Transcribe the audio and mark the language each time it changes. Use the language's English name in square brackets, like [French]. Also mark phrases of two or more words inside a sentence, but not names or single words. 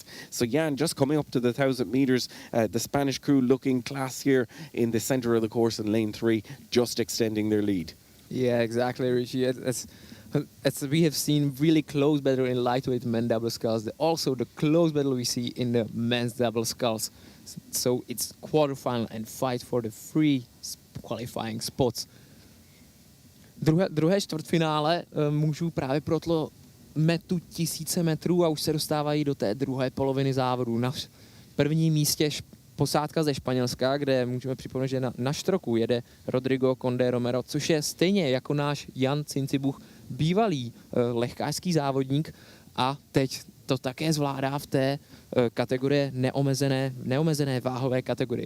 [English] So Jan just coming up to the 1,000 metres. The Spanish crew looking class here in the centre of the course in lane 3, just extending their lead. Yeah, exactly, Richie. We have seen really close battle in lightweight men double sculls. Also the close battle we see in the men's double sculls. So it's quarterfinal and fight for the 3 qualifying spots. [Czech] Druhé čtvrtfinále mužů právě protlo metu 1000 metrů a už se dostávají do té druhé poloviny závodu. Na prvním místě posádka ze Španělska, kde můžeme připomenout, že na štroku jede Rodrigo Conde Romero, což je stejně jako náš Jan Cincibuch, bývalý lehkářský závodník, a teď to také zvládá v té kategorii neomezené váhové kategorii.